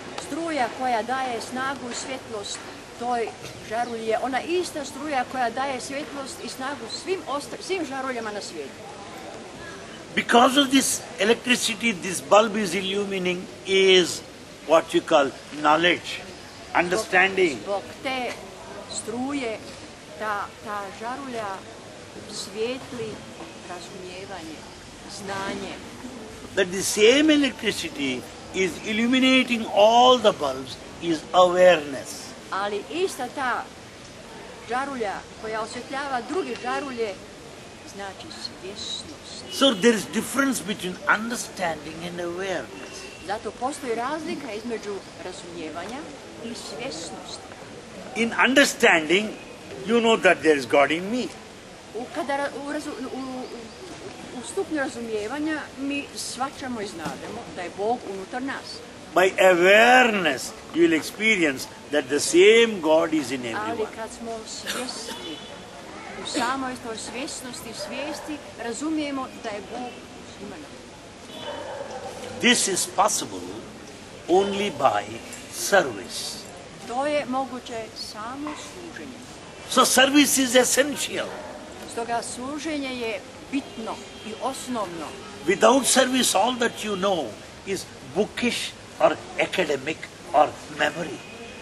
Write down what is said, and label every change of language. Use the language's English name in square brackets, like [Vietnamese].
[Croatian] Struja koja daje snagu i svjetlost toj žarulji je ona ista struja koja daje svjetlost i snagu svim žaruljama na svijetu. [English] Because of this electricity, this bulb is illumining is what you call knowledge, understanding. [Croatian] Zbog te struje ta žarulja svijetli razumijevanje, znanje. [English] That the same electricity is illuminating all the bulbs is awareness. [Croatian] Ali ista ta žarulja koja osvjetljava druge žarulje znači svjesnost. [English] So there is difference between understanding and awareness. [Croatian] Zato postoji razlika između razumijevanja i svjesnosti. [English] In understanding, you know that there is God in me. [Croatian] U stupnju razumijevanja mi shvaćamo i znademo da je Bog unutar nas. [English] By awareness, you will experience that the same God is in [Croatian] Ali [English] everyone. [Croatian] kad smo svjesni, u samoj toj svjesnosti, svijesti, razumijemo da je Bog u svima nama. [English] This is possible only by service. [Croatian] To je moguće samo služenjem. [English] So service is essential. [Croatian] Stoga služenje je bitno i osnovno. [English] Without service, all that you know is bookish or academic or memory.